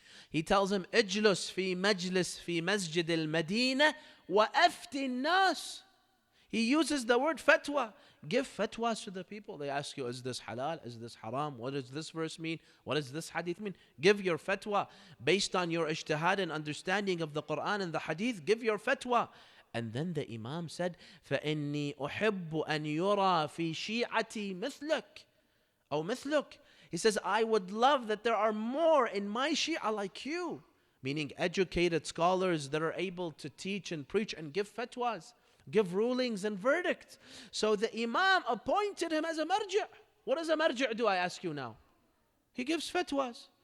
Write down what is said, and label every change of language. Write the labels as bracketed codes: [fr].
[en] He tells him, [ar] Ijlus fi masjid al-Madinah wa afti nas. [en] He uses the word fatwa. Give fatwas to the people. They ask you, is this halal? Is this haram? What does this verse mean? What does this hadith mean? Give your fatwa. Based on your ijtihad and understanding of the Quran and the hadith, give your fatwa. And then the Imam said, [ar] فَإِنِّي أُحِبُّ أَنْ يُرَى فِي شِيعَتِي مِثْلَكَ أو مثلك. [en] He says, I would love that there are more in my Shia like you. Meaning educated scholars that are able to teach and preach and give fatwas, give rulings and verdicts. So the Imam appointed him as a marja'. What does a marja' do, I ask you now? He gives fatwas.